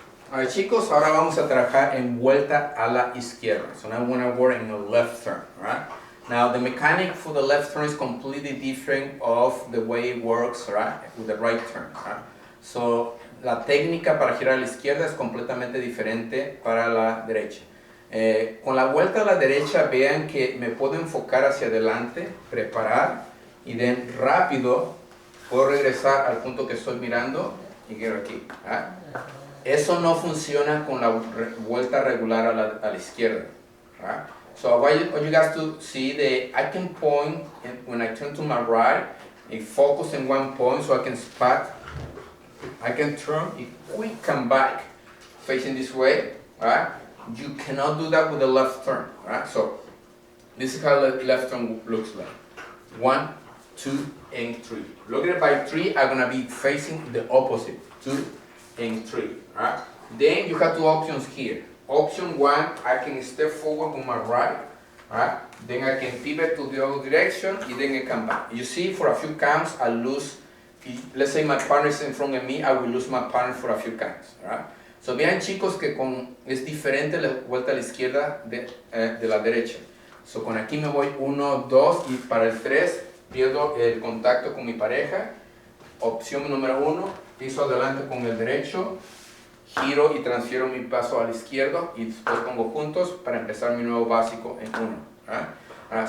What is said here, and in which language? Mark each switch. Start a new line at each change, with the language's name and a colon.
Spanish: Alright chicos, ahora vamos a trabajar en vuelta a la izquierda.
English: So now I'm going to work in a left turn, right? Now the mechanic for the left turn is completely different of the way it works, right, with the right turn, right?
Spanish: So la técnica para girar a la izquierda es completamente diferente para la derecha. Con la vuelta a la derecha vean que me puedo enfocar hacia adelante, preparar y de rápido puedo regresar al punto que estoy mirando y quiero aquí, right? Eso no funciona con la vuelta regular a la izquierda. Right?
English: So I want you guys to see that I can point when I turn to my right and focus in one point so I can spot. I can turn and quick come back facing this way. Right? You cannot do that with the left turn. Right? So this is how the left turn looks like. 1, 2, and 3. Look at it by 3, I'm going to be facing the opposite. 2, and 3, right? Then you have two options here. Option 1, I can step forward with my right, right? Then I can pivot to the other direction, and then I come back. You see, for a few counts, I lose, let's say my partner is in front of me, I will lose my partner for a few counts, right?
Spanish: So vean chicos que es diferente la vuelta a la izquierda de la derecha. So con aquí me voy 1, 2, y para el 3 pierdo el contacto con mi pareja. Opción número 1, piso adelante con el derecho, giro y transfiero mi paso al izquierdo y después pongo juntos para empezar mi nuevo básico en 1.